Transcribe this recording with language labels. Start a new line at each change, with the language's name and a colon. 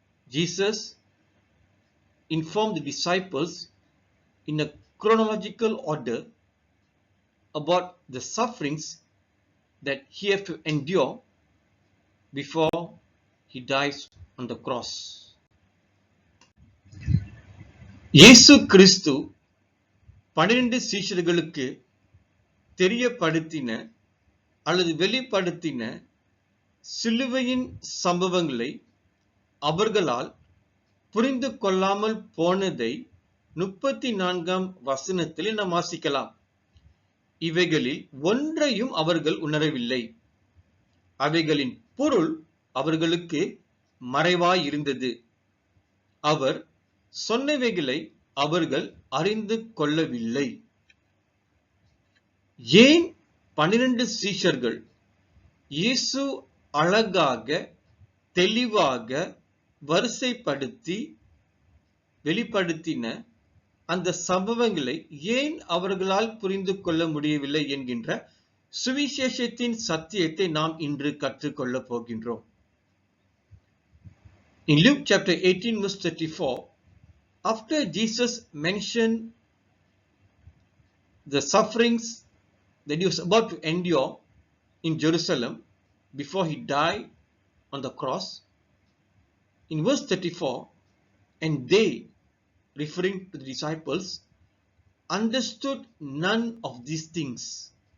English: Jesus informed the disciples in a chronological order about the sufferings that he had to endure before he dies on the cross.
Tamil: இயேசு கிறிஸ்து 12 சீஷர்களுக்கு தெரியப்படுத்தின அல்லது வெளிப்படுத்தின சிலுவையின் சம்பவங்களை அவர்களால் புரிந்து கொள்ளாமல் போனதை 34ஆம் வசனத்தில் நாம் வாசிக்கலாம். இவைகளில் ஒன்றையும் அவர்கள் உணரவில்லை. அவைகளின் பொருள் அவர்களுக்கு மறைவாயிருந்தது. அவர் சொன்னவைகளை அவர்கள் அறிந்து கொள்ளவில்லை. ஏன் 12 சீஷர்கள் இயேசு அழகாக தெளிவாக வரிசைப்படுத்தி வெளிப்படுத்தின அந்த சம்பவங்களை ஏன் அவர்களால் புரிந்து கொள்ள முடியவில்லை என்கின்ற சுவிசேஷத்தின் சத்தியத்தை நாம் இன்று கற்றுக்கொள்ளப் போகின்றோம்.
English: In Luke chapter 18 verse 34, after Jesus mentioned the sufferings that he was about to endure in Jerusalem before he died on the cross, in verse 34, and they, referring to the disciples, understood none of these things.